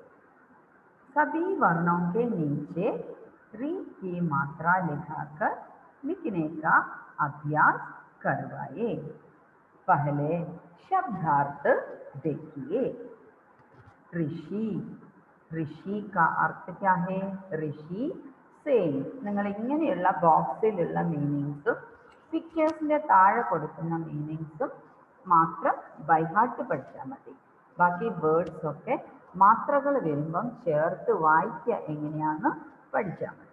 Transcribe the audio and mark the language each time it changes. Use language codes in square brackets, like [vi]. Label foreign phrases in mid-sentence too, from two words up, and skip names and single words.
[hi] सभी वर्णों के नीचे री की मात्रा लिखाकर लिखने का अभ्यास करवाइए। पहले शब्दार्थ देखिए। ഋഷി, ഋഷി का अर्थ क्या है? [ml] ഋഷി സെയിം. നിങ്ങൾ ഇങ്ങനെയുള്ള ബോക്സിലുള്ള മീനിങ്സും പിക്ചേഴ്സിന്റെ താഴെ കൊടുക്കുന്ന മീനിങ്സും മാത്രം ബൈഹാർട്ട് പഠിച്ചാൽ മതി. ബാക്കി വേർഡ്സ് ഒക്കെ മാത്രകൾ വരുമ്പം ചേർത്ത് വായിക്കുക എങ്ങനെയാണെന്ന് പഠിച്ചാൽ മതി.